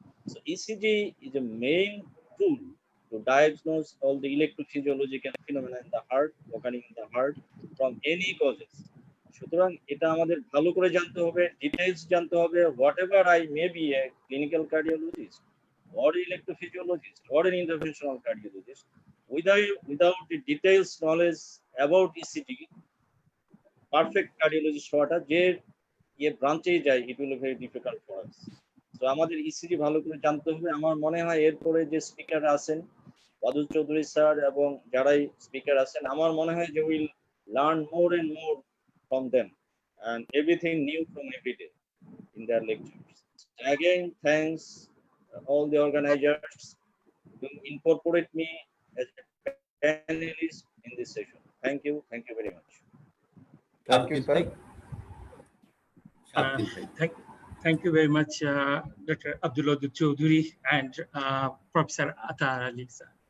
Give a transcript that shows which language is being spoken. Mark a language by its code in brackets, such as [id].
[en] So ECG is a main tool to diagnose all the electrophysiological phenomena in the heart, occurring in the heart from any causes. [bn] সুতরাং এটা আমাদের ভালো করে জানতে হবে, details জানতে হবে। [en] whatever I may be a clinical cardiologist or electrophysiologist or an interventional cardiologist, without the details knowledge about ECG, perfect cardiologist [bn] হওয়াটা যে ব্রাঞ্চেই যায়, [en] it will be very difficult for us. [bn] So আমাদের ECG ভালো করে জানতে হবে। আমার মনে হয় এরপরে যে স্পিকার আছেন ওয়াদুদ চৌধুরী স্যার এবং যারাই স্পিকার আছেন, আমার মনে হয় যে [en] Will learn more and more from them and everything new from every day in their lectures. Again, thanks all the organizers to incorporate me as a panelist in this session. Thank you very much. Thank you, sir. Thank you very much, Dr. Abdulwadud Choudhury and Professor Athar Ali sir.